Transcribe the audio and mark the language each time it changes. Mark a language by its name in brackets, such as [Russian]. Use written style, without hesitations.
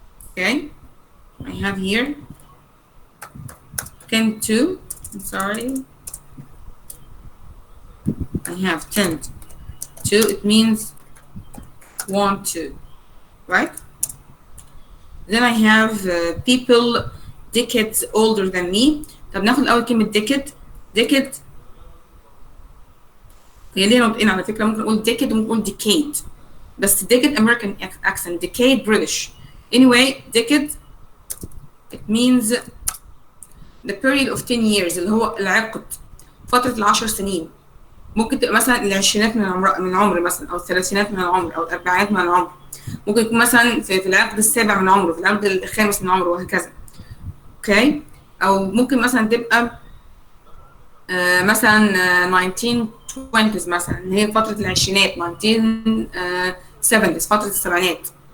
[English] Okay? I have here tend to, I'm sorry. I have tend to, it means want to, right? Then I have people decades older than me. [Arabic] طب ناخد أول كلمة decade هي ليها نطقين على فكرة، ممكن نقول decade وممكن نقول decade، بس decade American accent، decade British. [English] Anyway, decade it means the period of 10 years [Arabic] اللي هو العقد، فترة ال10 سنين. ممكن تبقى مثلا العشرينات من العمر مثلا، أو الثلاثينات من العمر، أو الأربعينات من العمر. ممكن يكون مثلا في العقد السابع من عمره، في العقد الخامس من عمره، وهكذا. اوكي؟ أو ممكن مثلا تبقى مثلا 1920s مثلا، اللي هي فترة العشرينات، 1970s فترة السبعينات.